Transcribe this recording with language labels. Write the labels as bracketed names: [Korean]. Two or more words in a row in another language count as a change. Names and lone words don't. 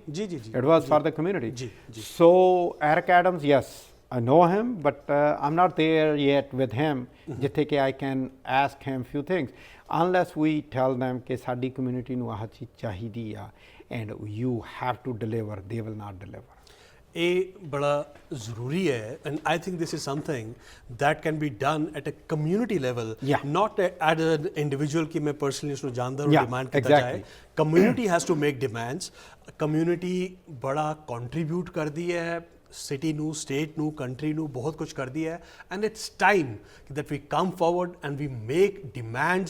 [English] It was for the community. So Eric Adams, yes, I know him, but I'm not there yet with him. [Punjabi] ਜਿੱਥੇ ਕਿ [English] I can ask him few things. Unless we tell them [Punjabi] ਕਿ ਸਾਡੀ community ਨੂੰ ਆਹ ਚੀਜ਼ ਚਾਹੀਦੀ ਆ, [English] and you have to deliver, they will not deliver. [Punjabi] ਇਹ ਬੜਾ ਜ਼ਰੂਰੀ ਹੈ, [English] and I think this is something that can be done at a community level, not at an individual [Punjabi] ਕਿ ਮੈਂ personally ਉਸਨੂੰ ਜਾਣਦਾ ਹਾਂ, demand ਕੀਤਾ ਜਾਏ. [English] Community has to make demands. [Punjabi] ਕਮਿਊਨਿਟੀ ਬੜਾ ਕੰਟਰੀਬਿਊਟ ਕਰਦੀ ਹੈ ਸਿਟੀ ਨੂੰ, ਸਟੇਟ ਨੂੰ, ਕੰਟਰੀ ਨੂੰ, ਬਹੁਤ ਕੁਝ ਕਰਦੀ ਹੈ। [English] And it's time that we come forward and we make demands.